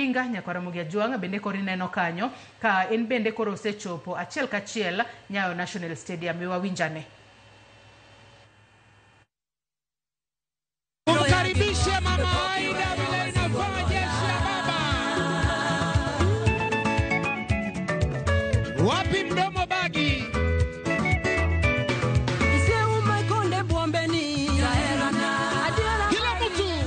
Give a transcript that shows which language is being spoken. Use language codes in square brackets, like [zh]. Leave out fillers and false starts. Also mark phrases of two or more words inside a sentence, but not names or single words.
[luo] Odinga nyaka Ramogi Ajwang bende koro ineno kanyo ka en bende koro osechopo achiel kachiel Nyayo National Stadium wawinjane. [sw] Kumkaribisha Mama Aida vile inafanya jeshi la baba. Wapi mdomo bagi? Kila mtu